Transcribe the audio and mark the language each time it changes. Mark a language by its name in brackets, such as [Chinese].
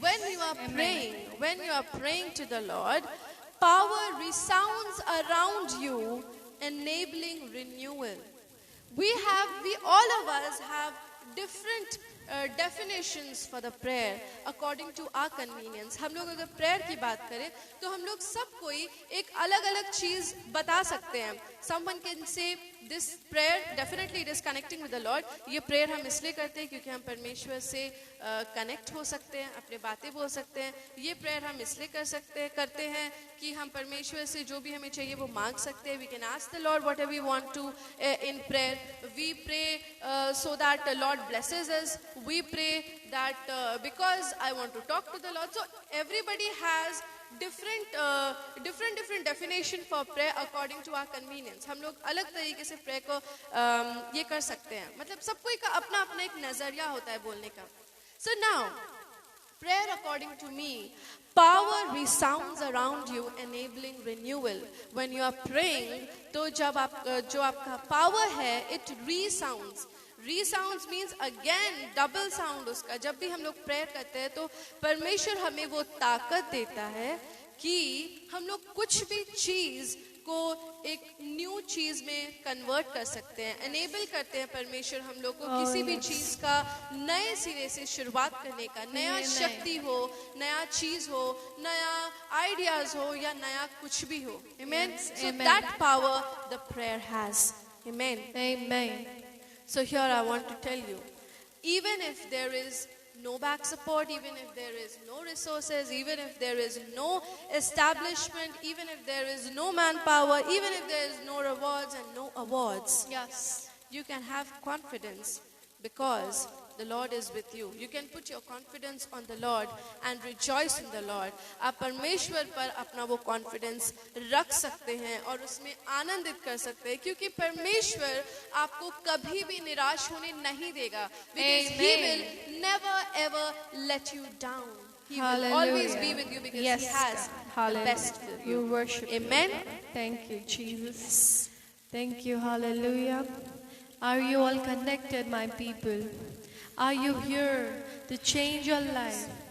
[English] When you are praying to the Lord, power resounds around you, enabling renewal. We all of us have different definitions for the prayer according to our convenience. [Hindi] हम लोग अगर prayer की बात करें तो हम लोग सब कोई एक अलग-अलग चीज बता सकते हैं. [English] Someone can say this prayer definitely it is connecting with the Lord. [Hindi] ये prayer हम इसलिए करते हैं क्योंकि हम परमेश्वर से कनेक्ट हो सकते हैं, अपने बातें बोल सकते हैं. ये prayer हम इसलिए करते हैं कि हम परमेश्वर से जो भी हमें चाहिए वो मांग सकते हैं. [English] We can ask the Lord whatever we want to in prayer. We pray so that the Lord blesses us. We pray that because I want to talk to the Lord. So everybody has different definition for prayer according to our convenience. [Hindi] हम लोग अलग तरीके से prayer को ये कर सकते हैं. मतलब सब कोई का अपना एक नजरिया होता है बोलने का. [English] So now, prayer according to me, power resounds around you, enabling renewal. When you are praying, [Hindi] तो जो आपका power है, [English] it resounds. Resounds means again double sound उसका. [Hindi] जब भी हम लोग prayer करते हैं तो परमेश्वर हमें वो ताकत देता है कि हम लोग कुछ भी चीज को एक न्यू चीज में कन्वर्ट कर सकते हैं, एनेबल करते हैं परमेश्वर हम लोग को किसी भी चीज का नए सिरे से शुरुआत करने का, नया शक्ति हो, नया चीज हो, नया आइडियाज हो या नया कुछ भी हो. [English] Amen. So that power the prayer has. Amen. Amen. So here I want to tell you, even if there is no back support, even if there is no resources, even if there is no establishment, even if there is no manpower, even if there is no rewards and no awards, Yes. you can have confidence because the Lord is with you. You can put your confidence on the Lord and rejoice in the Lord. [Hindi] आप परमेश्वर पर अपना वो confidence रख सकते हैं और उसमें आनंदित कर सकते हैं क्योंकि परमेश्वर आपको कभी भी निराश होने नहीं देगा. [English] Because He will never ever let you down. He will always be with you because Yes, He has God. the best for We you. worship you. Amen. Thank you, Jesus. Thank you. Hallelujah. Are you all connected, my people? Are you here to change your life?